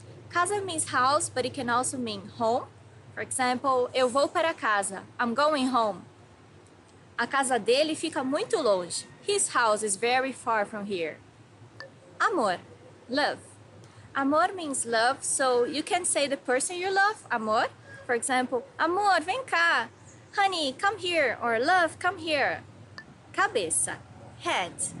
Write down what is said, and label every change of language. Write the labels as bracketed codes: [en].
[en] Casa means house, but it can also mean home. For example, [pt] eu vou para casa. [en] I'm going home. [pt] A casa dele fica muito longe. [en] His house is very far from here. Amor, love. Amor means love, so you can say the person you love, amor. For example, [pt] amor, vem cá. [en] Honey, come here. Or love, come here. Cabeça, head.